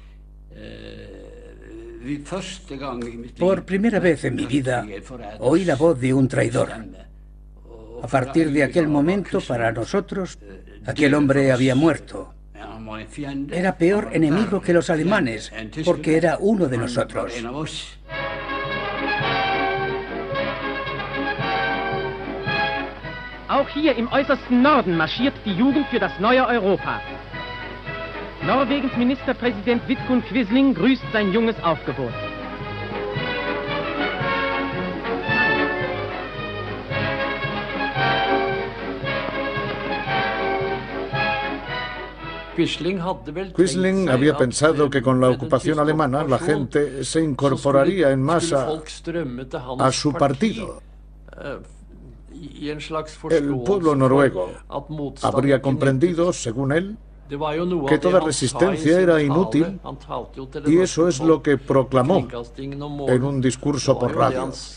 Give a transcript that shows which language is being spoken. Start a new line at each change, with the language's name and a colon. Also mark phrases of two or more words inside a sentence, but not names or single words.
Spanish: Por primera vez en mi vida oí la voz de un traidor. A partir de aquel momento, para nosotros, aquel hombre había muerto. Era peor enemigo que los alemanes, porque era uno de nosotros.
German: Auch hier im äußersten Norden marschiert die Jugend für das neue Europa. Norwegens Ministerpräsident Vidkun Quisling grüßt sein junges Aufgebot.
Spanish: Quisling había pensado que con la ocupación alemana la gente se incorporaría en masa a su partido. El pueblo noruego habría comprendido, según él, que toda resistencia era inútil, y eso es lo que proclamó en un discurso por radio.